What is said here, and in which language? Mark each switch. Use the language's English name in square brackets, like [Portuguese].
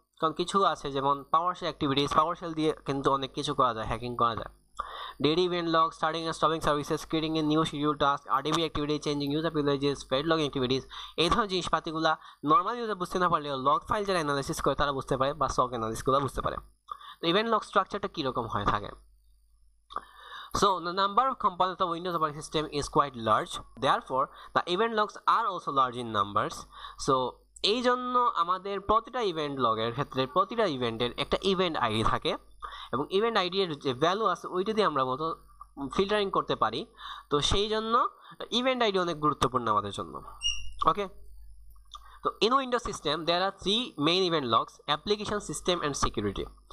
[Bangla] কারণ কিছু আছে যেমন পাওয়ারশেল অ্যাক্টিভিটিস, পাওয়ারশেল দিয়ে কিন্তু অনেক কিছু করা যায়, হ্যাকিং করা যায়। [English] daily event log, starting and stopping services, creating a new schedule task, RDB activity, changing user privileges, fed log activities, এই ধরনের জিনিসপাতিগুলা normal user বুঝতে না পারলেও log file যারা analysis করে তারা বুঝতে পারে বা সক অ্যানালিসিসগুলো বুঝতে পারে। [Bangla] তো ইভেন্ট লগ স্ট্রাকচারটা কীরকম হয়ে থাকে? [English] So the number of components of Windows operating system is quite large. Therefore, the event logs are also large in numbers. [Bangla] So এই জন্য আমাদের প্রতিটা ইভেন্ট লগের ক্ষেত্রে প্রতিটা ইভেন্টের একটা ইভেন্ট আইডি থাকে এবং ইভেন্ট আইডির যে ভ্যালু আছে ওইটা দিয়ে আমরা মতো ফিল্টারিং করতে পারি। তো সেই জন্য ইভেন্ট আইডি অনেক গুরুত্বপূর্ণ আমাদের জন্য। ওকে, তো in Windows system there আর 3 main event logs, application, system and security.